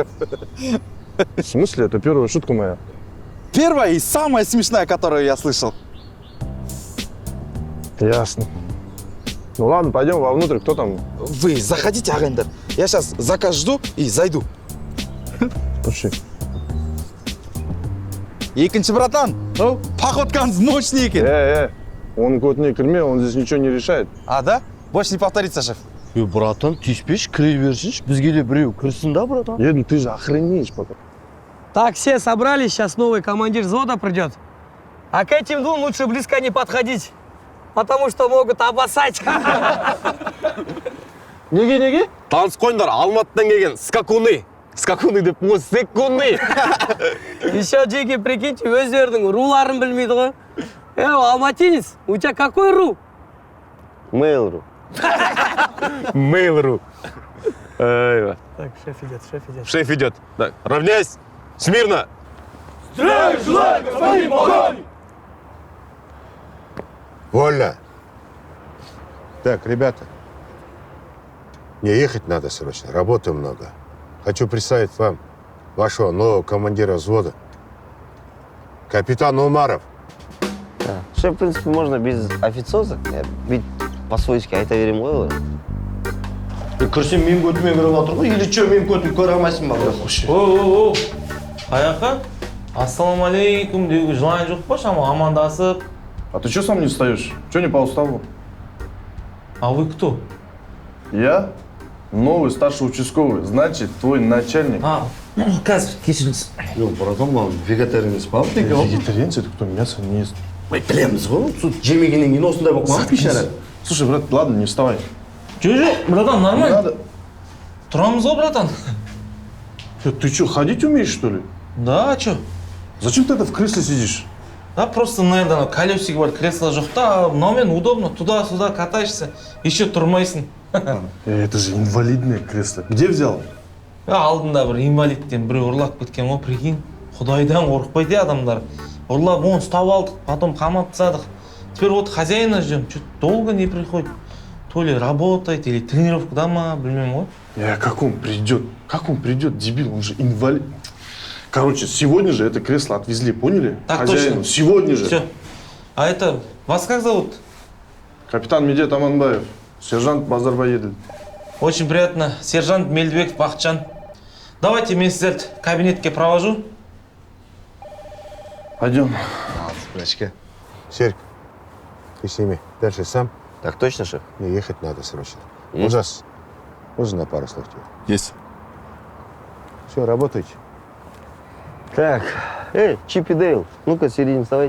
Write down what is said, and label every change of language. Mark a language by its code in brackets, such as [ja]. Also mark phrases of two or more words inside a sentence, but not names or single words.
[ru] В смысле? Это первая шутка моя. Первая и самая смешная, которую я слышал. Ясно. Ну ладно, пойдем вовнутрь. Кто там? Вы заходите, Агендер. Я сейчас заказ жду и зайду. Пошли. [kk] Екінші братан, походкаңыз мощный екен. [ru] Он [kk] кот не кірме, [ru] он здесь ничего не решает. А, да? Больше не повторится, шеф. [kk] Братан, тиіспеші, кіре берсінші. Бізге де біреу кірсін да, братан? [ru] Еду, ты же охренеешь потом. Так, все собрались, сейчас новый командир взвода придет. А к этим двум лучше близко не подходить, потому что могут обоссать. [kk] Неге? Таныс қойыңдар, Алматыдан келген скакуны. Скакуны деп, о, секуны. [ru] Еще, Джеки, прикиньте, [kk] өздерінің руларын білмейді ғой. [ru] алматинец, у тебя какой РУ? Mail.ru. Mail.ru. Айва. Так, шеф идет, шеф идет. Шеф идет. Так, равняйсь. Смирно. Вольно. Так, ребята, мне ехать надо срочно, работы много. Хочу представить вам вашего нового командира взвода, капитан Умаров. Да. Шеф, в принципе, можно без официоза. Ведь по-свойски [kk] айтаверем ғой олар. Кірсем мен көтіме кіріп жатыр ғой, [ru] или че [kk] мен көтім көре алмайсың ба? О, қаяққа? Ассалаумалейкум деуге жылайын жоқ па, шама амандасып. [ru] А ты что сам не встаешь? Что не по уставу? А вы кто? Я новый старший участковый, значит, твой начальник. [kk] Қазір, кешіріңіз. Ну, братан, маған вегетарианец па? [ru] Вегетарианец, это кто мясо не ест. [kk] Ой, білеміз ғой, жемегеннен кейін осындай болып қалған пешара. [ru] Слушай, брат, ладно, не вставай. [kk] Жоқ, братан, [ru] Не нормально. надо. [kk] Тұрамыз ғой, братан. [ru] Ты что, ходить умеешь, что ли? Да, а чё? Зачем ты это в кресле сидишь? Да, просто, наверное, колесики бар, кресло [kk] жоқ та, мынаумен [ru] удобно, туда-сюда катаешься, еще тұрмайсың. Это же инвалидное кресло. Где взял? [kk] Алдында бір инвалидтен біреу ұрлап кеткен ғой, прикинь. Құдайдан қорықпайды адамдар. Ұрлап, оны ұстап алдық, потом қамап тастадық. [ru] Теперь вот хозяина ждем, что-то долго не приходит. То ли работает, или тренировка дома, [kk] білмеймін ғой. [ru] Как он придет? Как он придет, дебил? Он же инвалид. Короче, сегодня же это кресло отвезли, поняли? Так Хозяину. точно. Сегодня же. Все. А это, вас как зовут? Капитан Медет Аманбаев, сержант Базарбаедль. Очень приятно. Сержант Мельдбеков Бахчан. Давайте [kk] мен сіздерді кабинетке [ru] провожу. Пойдем. Спрячка. Серик, ты сними. Дальше сам. Так точно, шеф? Мне ехать надо срочно. Есть. Ужас. Можно на пару слов тебе? Есть. Все, работайте. Так, Чип и Дейл, ну-ка, середине вставайте.